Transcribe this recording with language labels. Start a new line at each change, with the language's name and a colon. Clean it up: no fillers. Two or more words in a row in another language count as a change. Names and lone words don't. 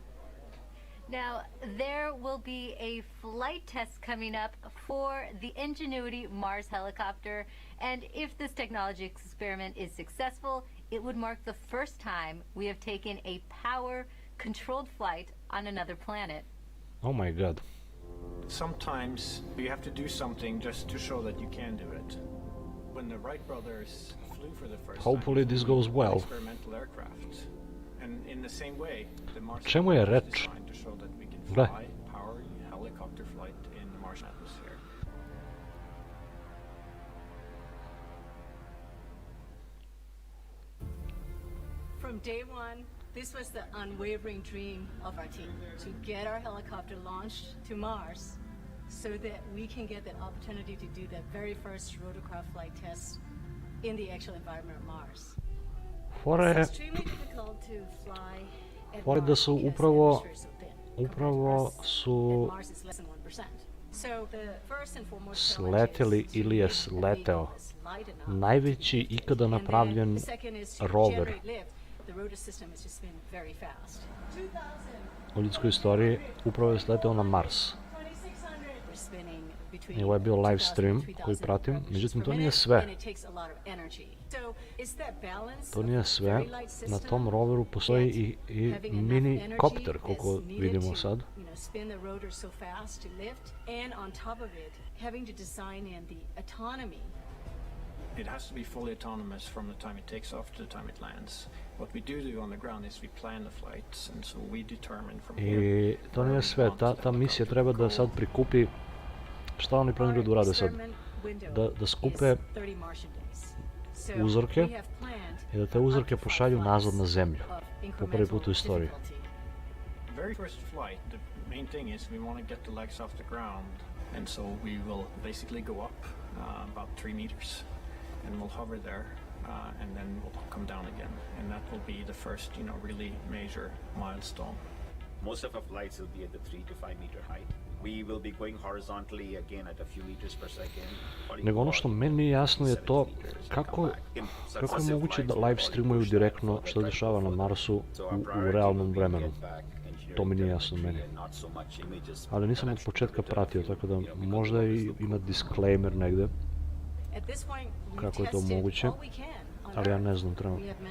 English: Now, there will be a flight test coming up for the Ingenuity Mars helicopter, and if this technology experiment is successful, it would mark the first time we have taken a power-controlled flight on another planet. Oh my god. Sometimes you have to do something just to show that you can do it. When the Wright brothers flew for the first Hopefully time, this goes well. experimental aircraft. And in the same way, the Mars
Serbian: Čemu je
English: is
Serbian: reč?
English: designed to show that we can
Serbian: Gle.
English: fly power helicopter flight in the Martian atmosphere. From day one, this was the unwavering dream of our team, to get our helicopter launched to Mars so that we can get that opportunity to do the very first rotorcraft flight test in the actual environment of Mars.
Serbian: Fora je,
English: It's extremely difficult to fly at
Serbian: fora je da
English: Mars
Serbian: su
English: because the
Serbian: upravo,
English: atmosphere is so thin.
Serbian: upravo
English: At
Serbian: su
English: Mars it's less than 1%. So the first and foremost
Serbian: sleteli ili je sleteo najveći ikada napravljen
English: the second is to
Serbian: rover
English: generate lift. The rotor system has just been very fast.
Serbian: u ljudskoj istoriji, upravo je sleteo na Mars.
English: We're spinning between
Serbian: I ovo je bio live
English: 2000
Serbian: stream
English: and 3000
Serbian: koji pratim,
English: revolutions
Serbian: međutim
English: per
Serbian: to nije
English: minute,
Serbian: sve.
English: and it takes a lot of energy. So it's that balance
Serbian: To
English: of
Serbian: nije
English: a
Serbian: sve,
English: very light
Serbian: na
English: system
Serbian: tom roveru postoji i
English: having enough
Serbian: mini
English: energy
Serbian: kopter, koliko
English: that's needed
Serbian: vidimo
English: to,
Serbian: sad.
English: you know, spin the rotor so fast to lift, and on top of it, having to design in the autonomy It has to be fully autonomous from the time it takes off to the time it lands. What we do on the ground is we plan the flights, and so we determine from here.
Serbian: I to nije sve, ta misija treba da sad prikupi, šta oni planiraju da urade sad? Da skupe uzorke i da te uzorke pošalju nazad na zemlju, po prvi put u istoriji.
English: Very first flight, the main thing is we want to get the legs off the ground, and so we will basically go up about 3 meters, and we'll hover there, and then we'll come down again, and that will be the first, really major milestone. Most of our flights will be at the 3 to 5 meter height. We will be going horizontally again at a few meters per second.
Serbian: Nego ono što meni nije jasno je to kako je moguće da live streamuju direktno što se dešava na Marsu u realnom vremenu. To mi nije jasno meni. Ali nisam od početka pratio, tako da možda ima disclaimer negde kako je to moguće, ali ja ne znam trenutno.